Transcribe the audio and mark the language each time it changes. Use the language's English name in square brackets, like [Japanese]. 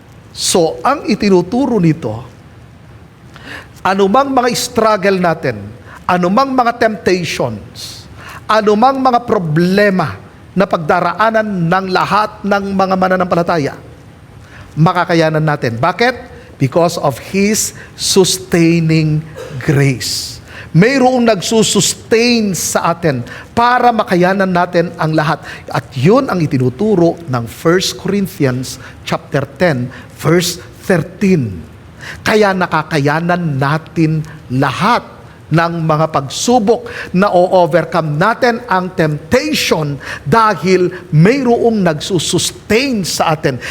[Filipino] So, ang itinuturo nito, anumang mga struggle natin, anumang mga temptations, anumang mga problema na pagdaraanan ng lahat ng mga mananampalataya, makakayanan natin. Bakit? [English] Because of His sustaining grace. [Filipino] Mayroong nagsusustain sa atin para makayanan natin ang lahat. At yun ang itinuturo ng 1 Corinthians chapter 10, verse 13. Kaya nakakayanan natin lahat ng mga pagsubok, na o-overcome natin ang temptation dahil mayroong nagsusustain sa atin.